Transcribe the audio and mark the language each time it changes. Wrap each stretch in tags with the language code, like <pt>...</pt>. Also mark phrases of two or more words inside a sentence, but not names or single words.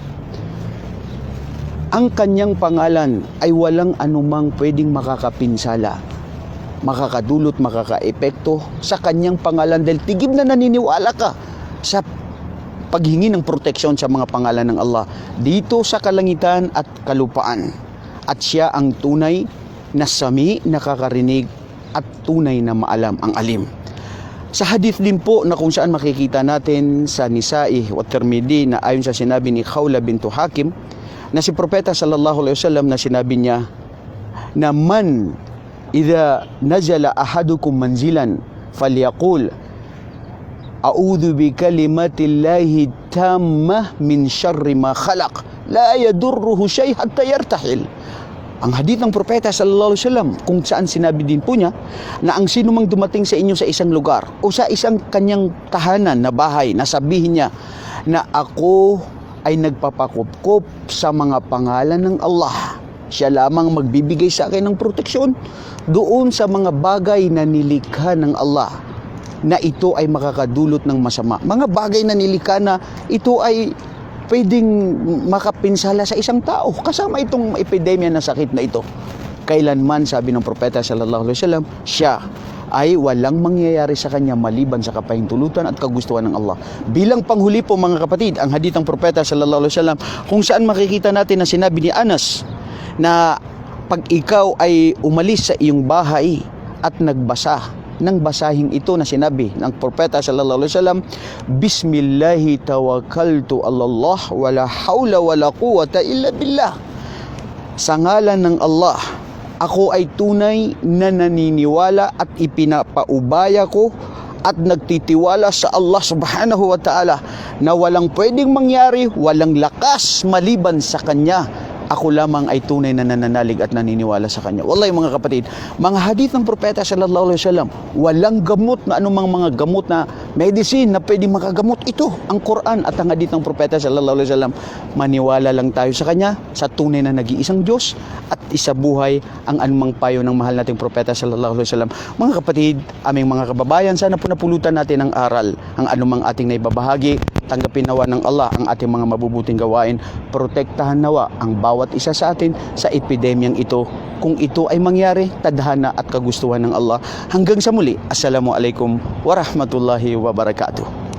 <tl>Ang kanyang pangalan ay walang anumang pwedeng makakapinsala, makakadulot, makakaepekto sa kanyang pangalan dahil tigib na naniniwala ka sa paghingi ng proteksyon sa mga pangalan ng Allah dito sa kalangitan at kalupaan. At siya ang tunay na sami, nakakarinig at tunay na maalam, ang alim. Sa hadith din po na kung saan makikita natin sa Nisa'i wa Tirmidhi na ayon sa sinabi ni Khawla bintu Hakim na si Propeta</tl> <ar>صلى الله عليه وسلم</ar> <tl>na sinabi niya na</tl> <ar>من إذا نزل أحدكم منزلا فليقل أعوذ بكلمات الله التامة من شر ما خلق لا يضره شيء حتى يرتحل.</ar> <tl>Ang hadith ng Propeta</tl> <ar>صلى الله عليه وسلم</ar> <tl>kung saan sinabi din po niya na ang sino mang dumating sa inyo sa isang lugar o sa isang kanyang tahanan na bahay, na sabihin niya na ako ay nagpapakupkop sa mga pangalan ng Allah, siya lamang magbibigay sa akin ng proteksyon doon sa mga bagay na nilikha ng Allah na ito ay makakadulot ng masama. Mga bagay na nilikha na ito ay pwedeng makapinsala sa isang tao, kasama itong epidemya na sakit na ito. Kailanman, sabi ng Propeta</tl> <ar>صلى الله عليه وسلم,</ar> <tl>siya ay walang mangyayari sa kanya maliban sa kapahintulutan at kagustuhan ng Allah. Bilang panghuli po mga kapatid, ang hadith ng Propeta</tl> <ar>صلى الله عليه وسلم</ar> <tl>kung saan makikita natin na sinabi ni Anas na pag ikaw ay umalis sa iyong bahay at nagbasa ng basahing ito na sinabi ng Propeta</tl> <ar>صلى الله عليه وسلم, بسم الله توكلت الله ولا حول ولا قوة إلا بالله.</ar> <tl>Sa ngalan ng Allah, ako ay tunay na naniniwala at ipinapaubaya ko at nagtitiwala sa Allah</tl> <ar>سبحانه وتعالى</ar> <tl>na walang pwedeng mangyari, walang lakas maliban sa Kanya. Ako lamang ay tunay na nananalig at naniniwala sa Kanya. Wallahi mga kapatid, mga hadith ng Propeta</tl> <ar>صلى الله عليه وسلم,</ar> <tl>walang gamot na anumang mga gamot na medicine na pwedeng makagamot. Ito, ang Quran at ang hadith ng Propeta</tl> <ar>صلى الله عليه وسلم.</ar> <tl>Maniwala lang tayo sa Kanya, sa tunay na nag-iisang Diyos at isabuhay ang anumang payo ng mahal nating Propeta</tl> <ar>صلى الله عليه وسلم.</ar> <tl>Mga kapatid, aming mga kababayan, sana po napulutan natin ang aral, ang anumang ating naibabahagi. Tanggapin nawa ng Allah ang ating mga mabubuting gawain. Protektahan nawa ang bawat isa sa atin sa epidemyang ito. Kung ito ay mangyari, tadhana at kagustuhan ng Allah. Hanggang sa muli,</tl> <ar>السلام عليكم ورحمة الله وبركاته.</ar>